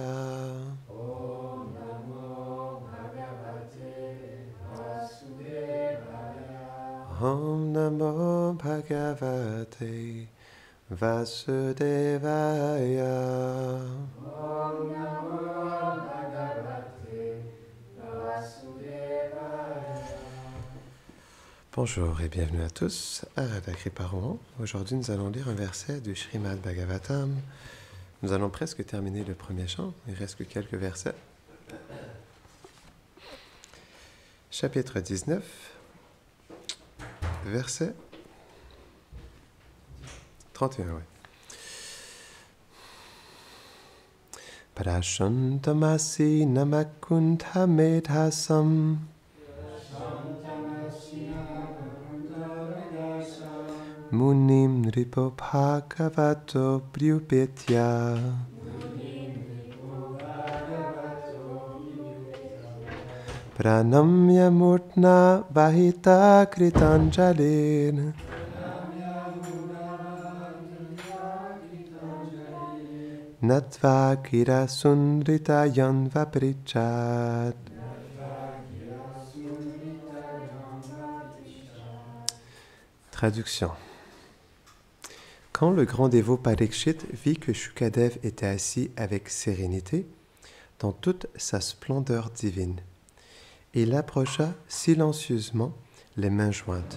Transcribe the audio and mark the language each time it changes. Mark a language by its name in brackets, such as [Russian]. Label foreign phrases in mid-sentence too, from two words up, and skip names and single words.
[Sanskrit] ॐ नमो भगवते वासुदेवाय. ॐ नमो भगवते वासुदेवाय. ॐ नमो भगवते वासुदेवाय. [French] Bonjour et bienvenue à tous à la Kripa Rohan. Aujourd'hui, nous allons lire un verset du Srimad Bhagavatam. Nous allons presque terminer le premier chant, il reste que quelques versets. Chapitre 19, verset 31, oui. [Sanskrit] प्रशान्तमासि नमकुण्ठ मेधसम् मुनिं नृपो भागवतो प्रियुपेत्य प्रणम्य मूर्त्ना वहित कृताञ्जलिन् नत्वा गिरा सुन्द्रित यन्व प्रिचत्. [French] Traduction. Quand le grand dévot Parikshit vit que Shukadev était assis avec sérénité, dans toute sa splendeur divine, il approcha silencieusement, les mains jointes.